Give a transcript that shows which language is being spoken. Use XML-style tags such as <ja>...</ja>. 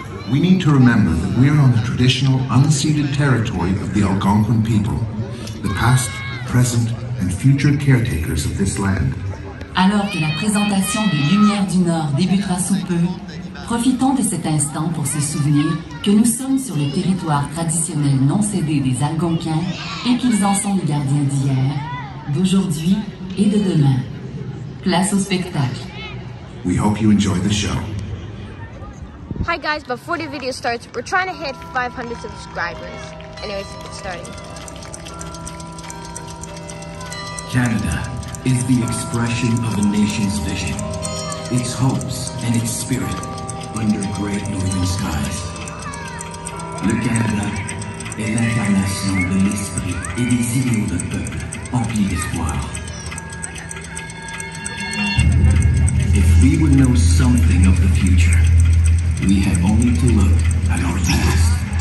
<en>We need to remember that we are on the traditional unceded territory of the Algonquin people, the past, present, and future caretakers of this land.</en> <fr>Alors que la présentation des Lumières du Nord débutera sous peu, profitons de cet instant pour se souvenir que nous sommes sur le territoire traditionnel non cédé des Algonquins et qu'ils en sont les gardiens d'hier, d'aujourd'hui et de demain. Place au spectacle.</fr> <en>We hope you enjoy the show. Hi guys, before the video starts, we're trying to hit 500 subscribers. Anyways, it's starting. Canada is the expression of a nation's vision, its hopes and its spirit under great northern skies.</en> <fr>Le Canada est l'incarnation de l'esprit et des idéaux d'un peuple empli d'espoir.</fr> <en>If we would know something of the future, we have only to look at our past.</en>